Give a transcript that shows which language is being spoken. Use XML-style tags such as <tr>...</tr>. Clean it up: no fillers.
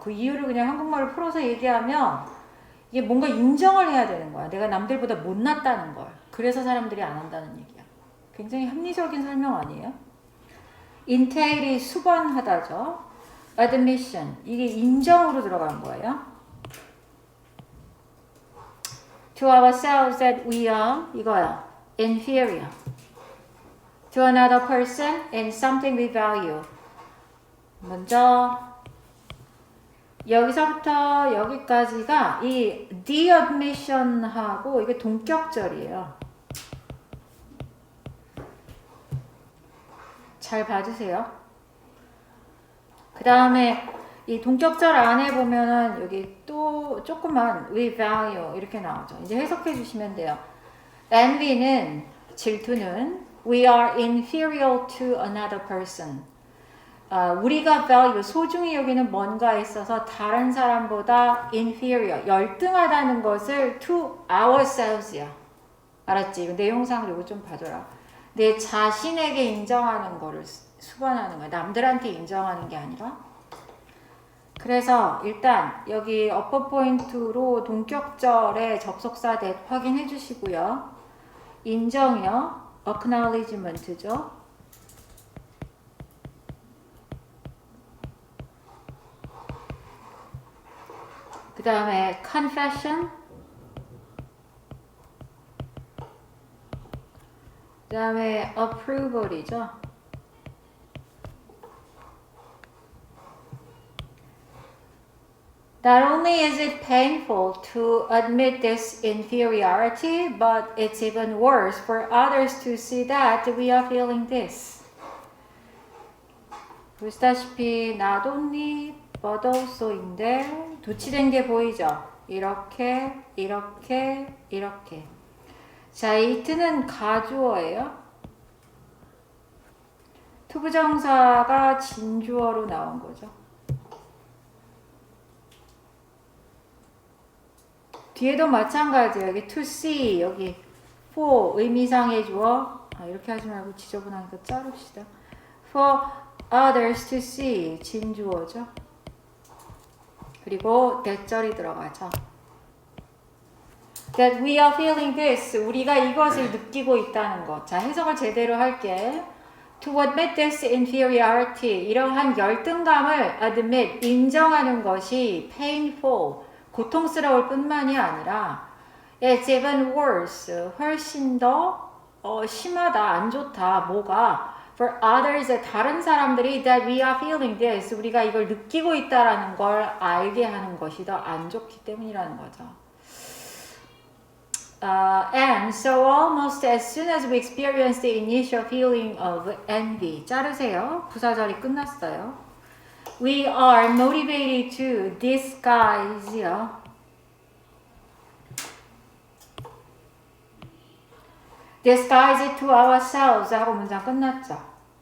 <ko>그 이유를 그냥 한국말로 풀어서 얘기하면 이게 뭔가 인정을 해야 되는 거야. 내가 남들보다 못났다는 걸. 그래서 사람들이 안 한다는 얘기야. 굉장히 합리적인 설명 아니에요? entail이 수반하다죠. admission, 이게 인정으로 들어간 거예요.</ko> <en>To ourselves that we are,</en> <ko>이거야.</ko> <en>inferior. To another person in something we value.</en> <ko>먼저 여기서부터 여기까지가 이 the admission하고 이게 동격절이에요. 잘 봐주세요. 그 다음에 이 동격절 안에 보면은 여기 또 조금만</ko> <en>we value</en> <ko>이렇게 나오죠. 이제 해석해 주시면 돼요. envy는, 질투는</ko> <en>we are inferior to another person.</en> <ko>우리가 value, 소중히 여기는 뭔가에 있어서 다른 사람보다 inferior, 열등하다는 것을</ko> <en>to ourselves</en> <ko>야. 알았지? 내용상 이거 좀 봐줘라. 내 자신에게 인정하는 거를 수반하는 거야. 남들한테 인정하는 게 아니라. 그래서 일단 여기 어퍼 포인트로 동격절의 접속사 that 확인해 주시고요. 인정이요. acknowledgement죠. 그 다음에 confession, 그 다음에 approval이죠.</ko> <en>Not only is it painful to admit this inferiority, but it's even worse for others to see that we are feeling this.</en> <ko>보시다시피 not only but also인데 도치된 게 보이죠? 이렇게 이렇게 이렇게. 자, it는 가주어예요. 투부정사가 진주어로 나온 거죠. 뒤에도 마찬가지예요. 여기 to see, 여기 for 의미상의 주어. 이렇게 하지 말고 지저분하니까 자릅시다.</ko> <en>For others to see</en> <ko>진주어죠. 그리고 대절이 들어가죠.</ko> <en>That we are feeling this.</en> <ko>우리가 이것을 느끼고 있다는 것. 자, 해석을 제대로 할게.</ko> <en>To admit this inferiority.</en> <ko>이러한 열등감을 admit, 인정하는 것이 painful, 고통스러울 뿐만이 아니라</ko> <en>it's even worse,</en> <ko>훨씬 더 심하다, 안 좋다. 뭐가? For others, 다른 사람들이</ko> <en>that we are feeling this,</en> <ko>우리가 이걸 느끼고 있다라는 걸 알게 하는 것이 더 안 좋기 때문이라는 거죠.</ko> <en>And so almost as soon as we experience the initial feeling of envy,</en> <ko>자르세요. 부사절이 끝났어요.</ko> <en>We are motivated to disguise, disguise it to ourselves</en> <ko>하고 문장 끝났죠.</ko>